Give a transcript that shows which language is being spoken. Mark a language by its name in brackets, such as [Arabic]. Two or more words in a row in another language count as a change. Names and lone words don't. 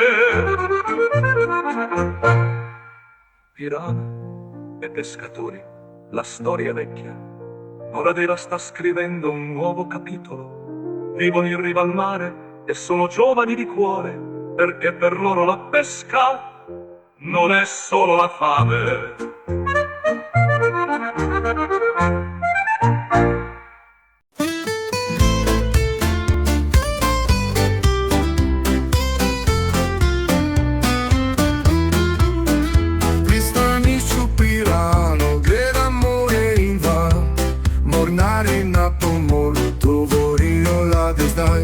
[Italian] Pirano e pescatori, la storia vecchia. Ora Dela sta scrivendo un nuovo capitolo. Vivono in riva al mare e sono giovani di cuore, perché per loro la pesca non è solo la fame. [Slovenian] Pristanišću Pirano gledam morje in val, mornari na pomoru tovorijo lade zdaj.